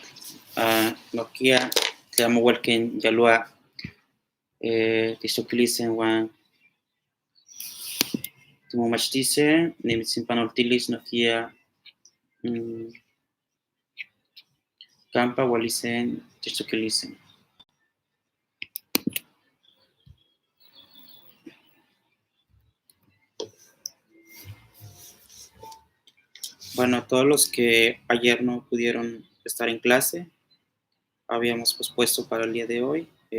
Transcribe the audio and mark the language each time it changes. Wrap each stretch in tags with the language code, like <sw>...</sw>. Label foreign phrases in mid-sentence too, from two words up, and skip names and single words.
<nah>Nohkia tlen amo uelken yaloa tichtoktilisen uan timomachtisen nimitzinpanoltilis nohkia campa ualisen tichtoktilisen.</nah> <es>Bueno, todos los que ayer no pudieron estar en clase, habíamos pospuesto para el día de hoy.</es>